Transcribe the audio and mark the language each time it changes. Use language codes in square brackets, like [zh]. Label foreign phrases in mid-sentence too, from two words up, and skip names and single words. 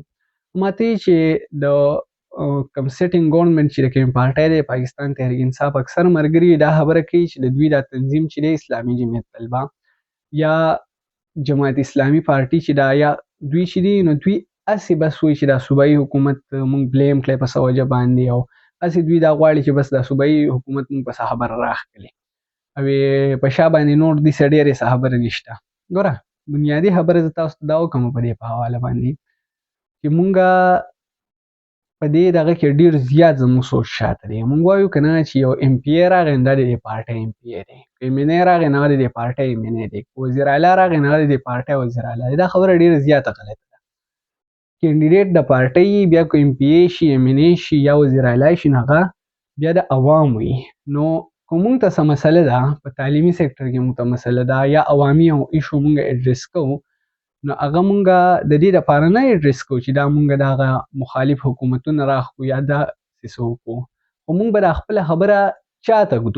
[ps] ماته ویل چې د کوم [en] sitting government [ps] چې د کومې پارټۍ دی پاکستان تحریک انصاف اکثر ملګري دا خبره کوي چې د دوی دا تنظیم چې دی اسلامي جمعیت طلبه یا جماعت اسلامي پارټي چې دا یا دوی چې دي نو دوی هسې بس وایي چې دا صوبایي حکومت مونږ بلیم کړی په څه وجه باندې، او هسې دوی دا غواړي چې بس دا صوبایي حکومت مونږ په څه خبره راښکلي او په شا باندې نور داسې ډېرې څه خبرې نشته. ګوره بنیادي خبره زه تاسو ته دا وکړم په دې په حواله باندې چې مونږه په دې دغه کې ډېر زیات زموږ سوچ شاته دی. مونږ وایو که نه چې یو ام پی ای راغی نو دا د دې پارټۍ ام پی ای دی، که ایم این ای راغی نو د دې پارټۍ ایم این ای دی، که وزیر اعلی راغی نو د دې پارټۍ وزیر اعلی دی. دا خبره ډېره زیاته غلطه ده. کینډیډیټ د پارټۍ بیا که ام پی ای شي، ایم این ای شي یا وزیر اعلی شي نو هغه بیا د عوام وي. نو که مونږ ته څه مسله ده په تعلیمي سیکټر کې مونږ ته مسله ده یا عوامي ایشو مونږ اډریس کوو نو هغه مونږه د دې دپاره نه اډریس کوو چې دا مونږ د هغه مخالف حکومتونه راښکو یا داسې څه وکړو، خو مونږ به دا خپله خبره چا ته ږدو؟